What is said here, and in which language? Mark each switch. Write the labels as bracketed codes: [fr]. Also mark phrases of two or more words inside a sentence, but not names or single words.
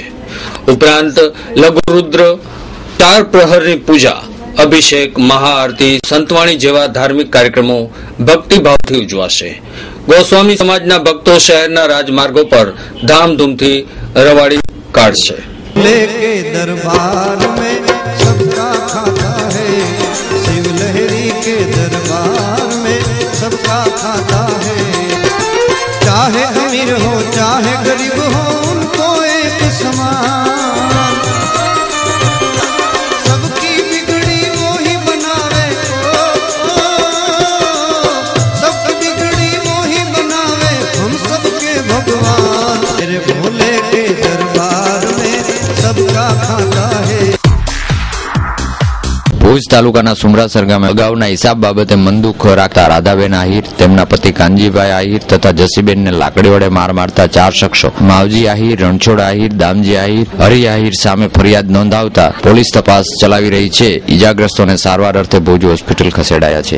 [gu] ઉપરાંત લઘુરુદ્ર, તાર પ્રહરની પૂજા, અભિષેક, મહાઆરતી, સંતવાણી જેવા ધાર્મિક કાર્યક્રમો ભક્તિભાવથી ઉજવાશે. ગોસ્વામી સમાજના ભક્તો શહેરના રાજમાર્ગો પર ધામધૂમથી રવાડી કાઢશે. [hi] लेके दरबार में सबका खाता है, शिव लहरी के दरबार में सबका खाता है. चाहे अमीर हो चाहे गरीब हो उनको एक समान, सबकी बिगड़ी वो ही बनावे, सबकी बिगड़ी वो ही बनावे, हम सबके भगवान. तेरे भोले के दरबार में सबका खाता है. [gu] ભુજ તાલુકાના સુમરાસર ગામે અગાઉના હિસાબ બાબતે મન દુઃખ રાખતા રાધાબેન આહિર, તેમના પતિ કાનજીભાઈ આહિર તથા જસીબેનને લાકડી વડે માર મારતા 4 શખ્સો માવજી આહિર, રણછોડ આહિર, દામજી આહિર, હરી આહિર સામે ફરિયાદ નોંધાવતા પોલીસ તપાસ ચલાવી રહી છે. ઈજાગ્રસ્તોને સારવાર અર્થે ભુજ હોસ્પિટલ ખસેડાયા છે.